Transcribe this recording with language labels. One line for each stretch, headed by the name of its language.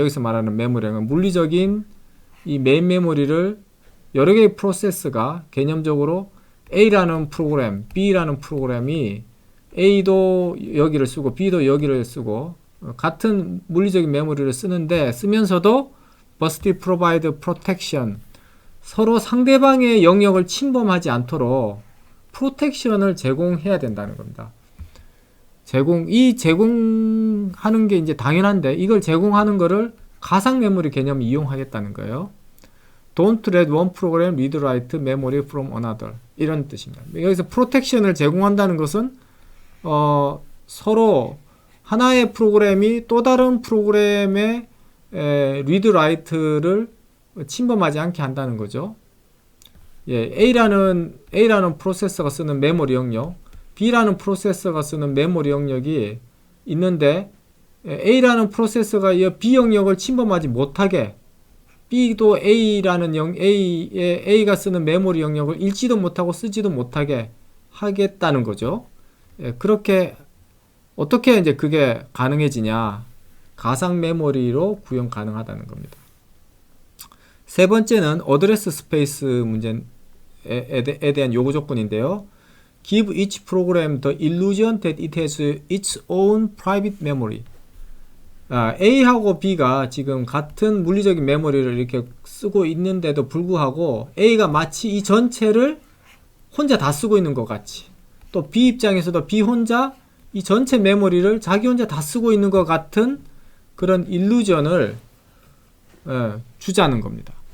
Korean: 여기서 말하는 메모리는 물리적인 이 메인 메모리를 여러 개의 프로세스가 개념적으로 A라는 프로그램, B라는 프로그램이 A도 여기를 쓰고 B도 여기를 쓰고 같은 물리적인 메모리를 쓰는데, 쓰면서도
English: Burst Provide Protection,
Korean: 서로 상대방의 영역을 침범하지 않도록 프로텍션을 제공해야 된다는 겁니다. 제공하는 게 이제 당연한데, 이걸 제공하는 거를 가상 메모리 개념을 이용하겠다는 거예요.
English: Don't let one program read write memory from another,
Korean: 이런 뜻입니다. 여기서 프로텍션을 제공한다는 것은 서로 하나의 프로그램이 또 다른 프로그램의 read write를 침범하지 않게 한다는 거죠. A라는 프로세서가 쓰는 메모리 영역, B라는 프로세서가 쓰는 메모리 영역이 있는데, A라는 프로세서가 이 B 영역을 침범하지 못하게, B도 A라는 A가 쓰는 메모리 영역을 읽지도 못하고 쓰지도 못하게 하겠다는 거죠. 예, 그렇게 어떻게 이제 그게 가능해지냐? 가상 메모리로 구현 가능하다는 겁니다. 세 번째는 어드레스 스페이스 문제에 대한 요구 조건인데요.
English: Give each program the illusion that it has its own private memory.
Korean: A하고 B가 지금 같은 물리적인 메모리를 이렇게 쓰고 있는데도 불구하고 A가 마치 이 전체를 혼자 다 쓰고 있는 것 같이, 또 B 입장에서도 B 혼자 이 전체 메모리를 자기 혼자 다 쓰고 있는 것 같은 그런 일루전을 주자는 겁니다.